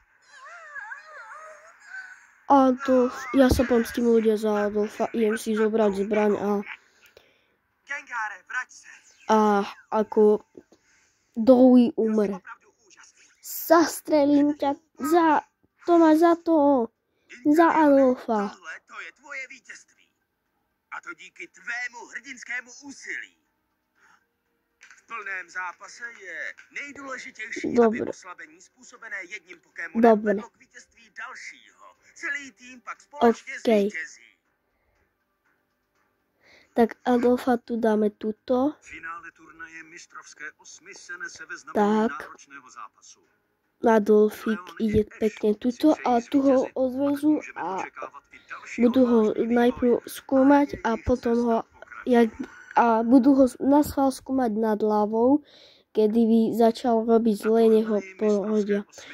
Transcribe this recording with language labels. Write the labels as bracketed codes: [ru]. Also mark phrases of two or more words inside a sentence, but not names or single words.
[sk] Ja sa pomstím ľudia za Adolfa, idem si zobrať zbraň a ako Dewey umre. Zastrelím ťa za Adolfa. [cs] To je tvoje vítězství. A to díky tvému hrdinskému úsilí. V plném zápase je nejdůležitější, aby oslabení způsobené jedním Pokémonem vedlo k vítězství dalšího. Celý tým pak společně zvítězí. [sk] Tak Adolfa tu dáme tuto. [cs] Finále turnaje mistrovské 8 se nese ve znamení náročného zápasu. [sk] Adolfík ide pekne tuto a tu ho odvezú a budú ho najprv skúmať a potom ho budú ho naschvál skúmať nad hlavou, kedy by začal robiť zle, neho pohodia.